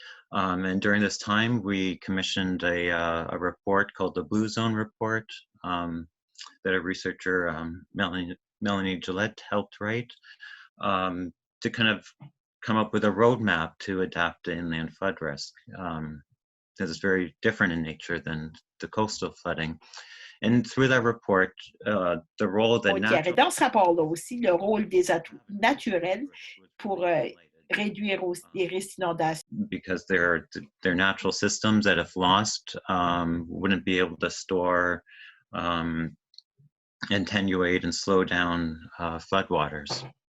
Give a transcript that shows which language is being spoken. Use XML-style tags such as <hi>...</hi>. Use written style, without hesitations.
<en>And during this time, we commissioned a report called the Blue Zone Report that a researcher, Melanie Gillette, helped write to kind of come up with a roadmap to adapt to inland flood risk. Because it's very different in nature than the coastal flooding. And through that report, the role that</en> <fr>dans ce rapport-là aussi, le rôle des atouts naturels pour réduire les risques d'inondation.</fr> <en>Because they're natural systems that if lost, wouldn't be able to store, attenuate and slow down floodwaters.</en>